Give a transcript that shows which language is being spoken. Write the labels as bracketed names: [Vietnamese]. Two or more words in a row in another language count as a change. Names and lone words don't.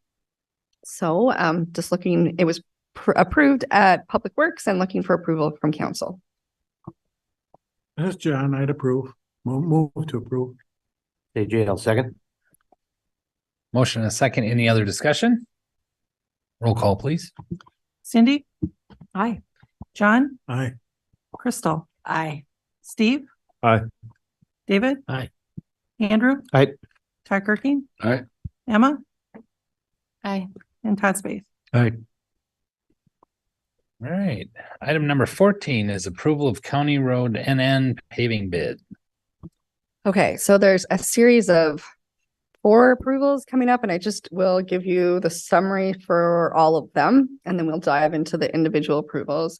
[English] So just looking, it was approved at Public Works and looking for approval from council. That's John, I'd approve. Move to approve. AJ, I'll second. Motion and a second. Any other discussion? Roll call, please. Cindy, Aye. John, Aye. Crystal, Aye. Steve. Aye. David. Aye. Andrew. Aye. Todd Kirking, Aye. Emma, Aye. and Todd Spath. Aye. All right. Item number 14 is approval of County Road NN paving bid. Okay, so there's a series of 4 approvals coming up, and I just will give you the summary for all of them, and then we'll dive into the individual approvals.